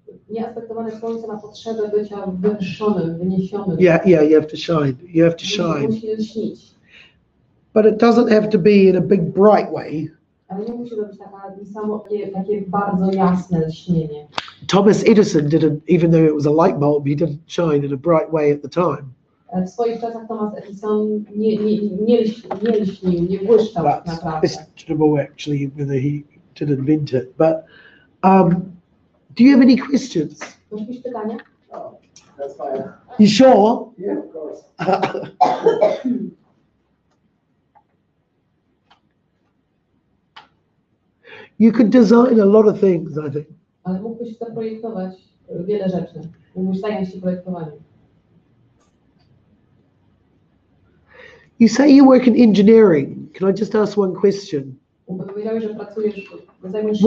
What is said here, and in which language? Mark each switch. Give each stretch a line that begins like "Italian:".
Polish: Nieaspektowane słońce ma potrzebę bycia wywyższonym, wyniesionym.
English: Yeah, you have to shine. You have to shine.
Polish: Musi śnić.
English: But it doesn't have to be in a big bright way.
Polish: Ale nie musi to być takie bardzo jasne śnienie.
English: Thomas Edison didn't, even though it was a light bulb, he didn't shine in a bright way at the time.
Polish: W swoich czasach Thomas Edison nie lśnił, nie błyszczał tak naprawdę.
English: Questionable actually whether he did invent it. But do you have any questions?
Polish: Masz jakieś pytania?
English: Oh, that's fine. You sure? Yeah, of course. You could design a lot of things, I think.
Polish: Ale mógłbyś zaprojektować wiele rzeczy. Mógłbyś zająć się projektowaniem.
English: You say you work in engineering. Can I just ask one question?
Polish: Powiedziałeś, że pracujesz, zajmujesz się